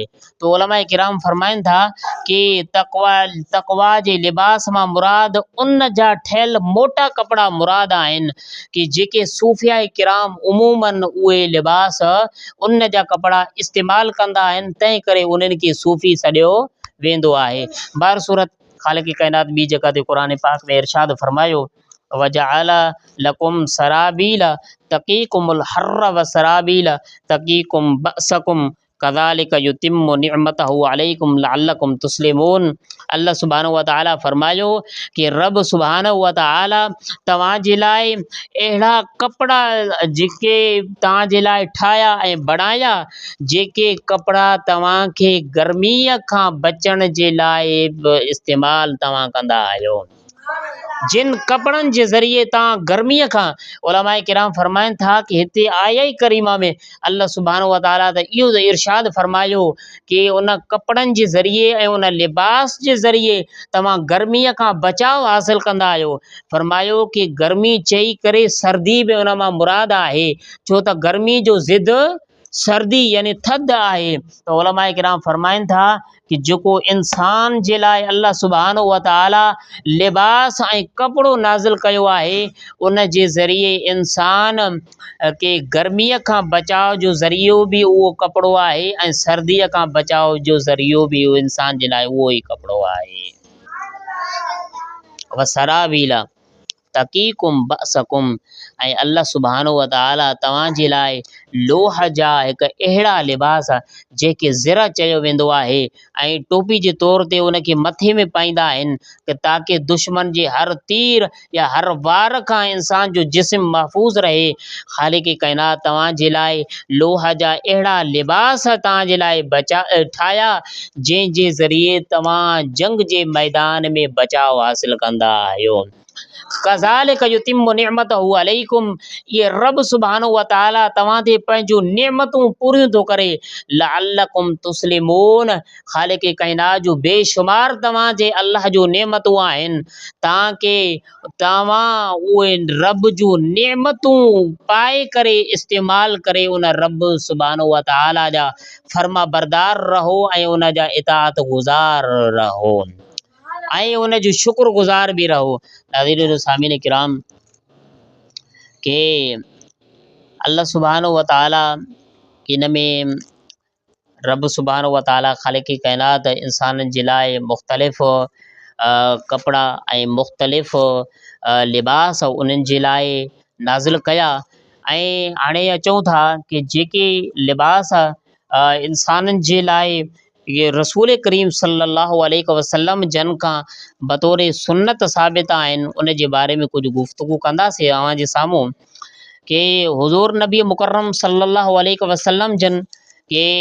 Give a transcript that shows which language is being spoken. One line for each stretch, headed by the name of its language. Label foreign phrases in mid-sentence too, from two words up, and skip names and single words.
Sindhi: तो उलमाए किराम फरमाइनि था कि तक़वा जे लिबास मां मुराद उन जा ठहियल मोटा कपिड़ा मुराद आहिनि कि जेके सूफ़िया किराम उमूमन उहे लिबास उन जा कपिड़ा इस्तेमालु कंदा आहिनि, तंहिं करे उन्हनि खे सूफ़ी सॾियो वेंदो आहे। बार सूरत ख़ालिक़ काइनात ॿी जॻह ते क़ुर पाक में
Arabic: इरशाद फरमायो وجعل لكم سرابيل تقيكم الحر و سرابيل تقيكم بأسكم كذلك يتم نعمته عليكم لعلكم تسلمون. الله سبحانه و تعالى
Sindhi: फरमायो कि रब
Arabic: سبحانه و تعالى
Sindhi: तव्हांजे लाइ अहिड़ा कपिड़ा जेके तव्हांजे लाइ ठाहिया ऐं बणाया जेके कपिड़ा तव्हांखे गर्मीअ खां बचण जे लाइ इस्तेमालु तव्हां कंदा आहियो। जिन कपड़नि जे ज़रिए तव्हां गर्मीअ खां, उलमाए किराम फरमाइनि था कि हिते आया ई करीमा में
Arabic: الله سبحانه و تعالى
Sindhi: त इहो इरशाद फरमायो कि उन कपड़नि जे ज़रिए ऐं उन लिबास जे ज़रिए तव्हां गर्मीअ खां बचाव हासिलु कंदा आहियो। फरमायो कि गर्मी चई करे सर्दी बि उन मां मुराद आहे, छो त गर्मी जो ज़िद सर्दी यानी थधि आहे। त उलमाए किराम फरमाइनि था कि जेको इंसान जे लाइ
Arabic: الله سبحانه و تعالى
Sindhi: लिबास ऐं कपिड़ो नाज़िल कयो आहे, उन जे ज़रिए इंसान के गर्मीअ खां बचाव जो ज़रियो बि उहो कपिड़ो आहे ऐं सर्दीअ खां बचाव जो ज़रियो बि इंसान जे लाइ उहो ई कपिड़ो आहे।
Arabic: و سرابيل تقيكم بأسكم,
Sindhi: ऐं
Arabic: الله سبحانه و تعالى
Sindhi: तव्हांजे लाइ लोह जा हिकु अहिड़ा लिबास जेके ज़िर चयो वेंदो आहे ऐं टोपी जे तौर ते उनखे मथे में पाईंदा आहिनि कि ताकी दुश्मन जे हर तीर या हर वार खां इंसान जो जिस्म महफ़ूज़ रहे। ख़ालिक़ काइनात तव्हांजे लाइ लोह जा अहिड़ा लिबास तव्हांजे लाइ ठाहिया जंहिंजे ज़रिए तव्हां जंग जे मैदान में बचाव हासिलु कंदा आहियो।
Arabic: كذلك يتم نعمته عليكم,
Sindhi: ये रब
Arabic: سبحانه و تعالى
Sindhi: तव्हां ते पंहिंजूं नेमतूं पूरियूं थो करे।
Arabic: لعلكم تسلمون,
Sindhi: ख़ालिक़ काइनात जूं बेशुमार तव्हांजे अल्लाह जूं नेमतूं आहिनि, तव्हांखे तव्हां उहे रब जूं नेमतूं पाए करे इस्तेमालु करे उन रब
Arabic: سبحانه و تعالى
Sindhi: जा फर्मा बरदार रहो ऐं उन जा इताअत गुज़ार रहो ऐं उन जो शुक्रगुज़ार बि रहो। नाज़रीन सामीन किराम के
Arabic: الله سبحانه و تعالى
Sindhi: इन में रब
Arabic: سبحانه و تعالى
Sindhi: ख़ालिक़ काइनात इंसाननि जे लाइ मुख़्तलिफ़ कपिड़ा ऐं मुख़्तलिफ़ लिबास उन्हनि जे लाइ नाज़िल कया। ऐं हाणे अचूं था कि जेके लिबास इंसाननि जे लाइ ये रसूल करीम
Arabic: صلى الله عليه وسلم
Sindhi: जन खां बतौर सुन्नत साबित आहिनि, उन जे बारे में कुझु गुफ़्तगू कंदासीं अव्हांजे साम्हूं कि हुज़ूर नबी मुकर्रम
Arabic: صلى الله عليه وسلم
Sindhi: जन के